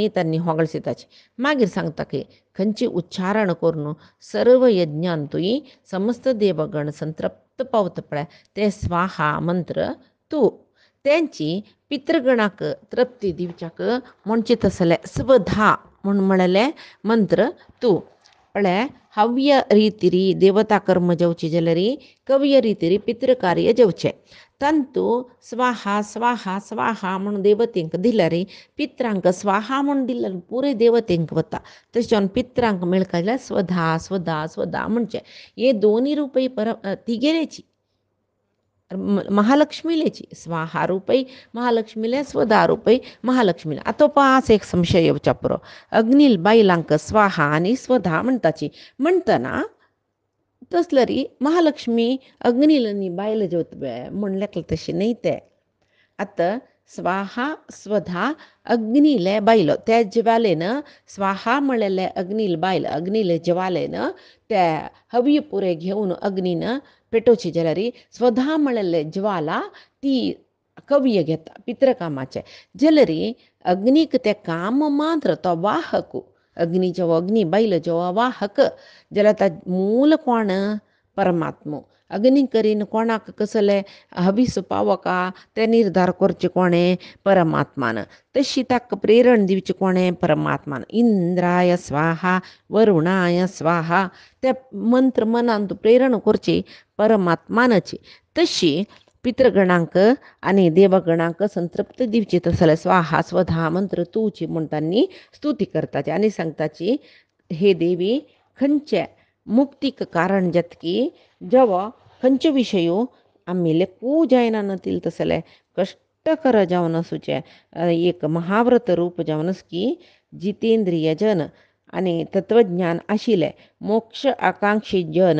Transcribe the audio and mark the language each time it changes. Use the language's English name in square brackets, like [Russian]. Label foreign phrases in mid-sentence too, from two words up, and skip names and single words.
[Konkani] तांणी होगळसिताची मागीर सांगता की खंयची उच्चारण करून सर्व यज्ञांतूय समस्त देवगण संतृप्त पावता पळय ते स्वाहा मंत्र तूं तेंची पितृगणाक तृप्ती दिवच्याक म्हणचे तसलें स्वधा म्हूण म्हणलें मंत्र तूं म्हळ्यार हव्य रितीरी देवता कर्म जेवची जाल्यार कव्य रितीरी पितृकार्य जेवचें तंतू स्वाहा स्वाहा स्वाहा म्हणून देवतेंक दिल्यार पित्रांक स्वाहा म्हणून दिल्यार पुरे देवतेंक वता तशें जावन पित्रांक मेळका जाल्यार स्वधा स्वधा स्वधा म्हणचें हे दोनी रुपय तिगेलेची महालक्ष्मीलेची स्वाहा रुपय महालक्ष्मीले स्वधा रुपय महालक्ष्मीले आतां पास एक संशय येवच्या पुरो अग्नील बायलांक स्वाहा आनी स्वधा म्हणटाची म्हणटना तसल्यार महालक्ष्मी अग्नील आनी बायल जेवता म्हणलें तशें न्हय तें आतां स्वाहा स्वधा अग्नीले बायलो ते ज्वालेन स्वाहा म्हणलेले अग्नील बायल अग्नील ज्वालेन ते हवी पुरे घेवन अग्नीन पेटोवची जाल्यार स्वधा म्हणलेले ज्वाला ती कव्य घेता पितृकामाचें जाल्यार अग्नीक तें काम मात्र तो वाहक अग्नी जेवो अग्नी बायल जेवो वाहक जाल्यार ताजे मूल कोण परमात्मो अग्नी करीन कोणाक कसलें हवीस पावका तें निर्धार करचें कोणें परमात्मान तशी ताका प्रेरण दिवचें कोणें परमात्मान [Sanskrit] इंद्राय स्वाहा वरुणाय स्वाहा [Konkani] ते मंत्र मनान तूं प्रेरण करची परमात्मानाची तशी पितृगणांक आनी देवगणांक संतृप्त दिवची तसलें स्वाहा स्वधा मंत्र तूची म्हूण तांणी स्तुती करताची आनी सांगताची हे देवी खंयचे मुक्तीक कारण जतकी जेवो खंयच्यो विशयो आमी लेखूं जायना नतील तसलें कश्टकर जावन आसूचें एक महाव्रत रूप जावन की जितेंद्रिय जन आनी तत्वज्ञान आशिल्ले मोक्ष आकांक्षी जन